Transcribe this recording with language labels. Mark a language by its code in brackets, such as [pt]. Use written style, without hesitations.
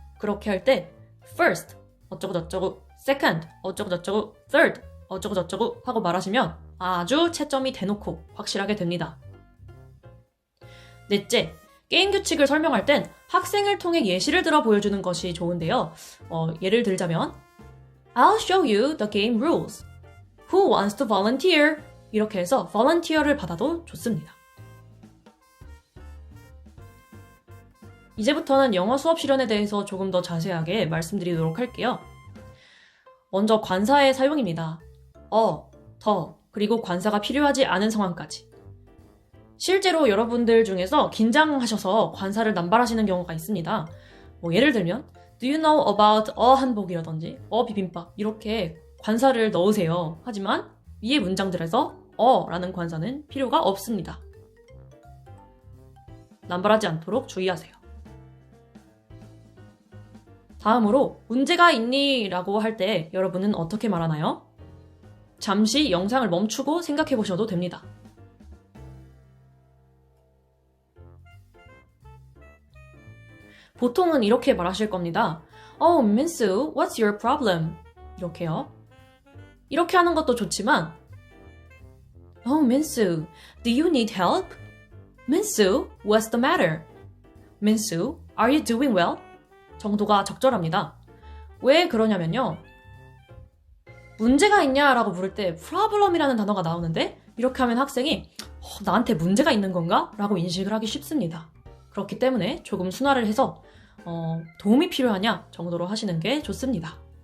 [ko] 그렇게 할 때 first, 어쩌고저쩌고, second, 어쩌고저쩌고, third, 어쩌고저쩌고 하고 말하시면 아주 채점이 대놓고 확실하게 됩니다. 넷째, 게임 규칙을 설명할 땐 학생을 통해 예시를 들어 보여주는 것이 좋은데요. 예를 들자면 [en] I'll show you the game rules. Who wants to volunteer? [ko] 이렇게 해서 volunteer를 받아도 좋습니다. 이제부터는 영어 수업 실현에 대해서 조금 더 자세하게 말씀드리도록 할게요. 먼저 관사의 사용입니다. 더, 그리고 관사가 필요하지 않은 상황까지. 실제로 여러분들 중에서 긴장하셔서 관사를 남발하시는 경우가 있습니다. 예를 들면 [en] Do you know about [ko] 한복이라든지 비빔밥 이렇게 관사를 넣으세요. 하지만 위의 문장들에서 라는 관사는 필요가 없습니다. 남발하지 않도록 주의하세요. 다음으로 문제가 있니? 라고 할 때 여러분은 어떻게 말하나요? 잠시 영상을 멈추고 생각해 보셔도 됩니다. 보통은 이렇게 말하실 겁니다. [en] Oh, 민수, what's your problem? [ko] 이렇게요. 이렇게 하는 것도 좋지만 [en] Oh, 민수, do you need help? 민수, what's the matter? 민수, are you doing well? [ko] 정도가 적절합니다. 왜 그러냐면요. 문제가 있냐라고 물을 때 problem이라는 단어가 나오는데 이렇게 하면 학생이 나한테 문제가 있는 건가? 라고 인식을 하기 쉽습니다. 그렇기 때문에 조금 순화를 해서 도움이 필요하냐 정도로 하시는 게 좋습니다.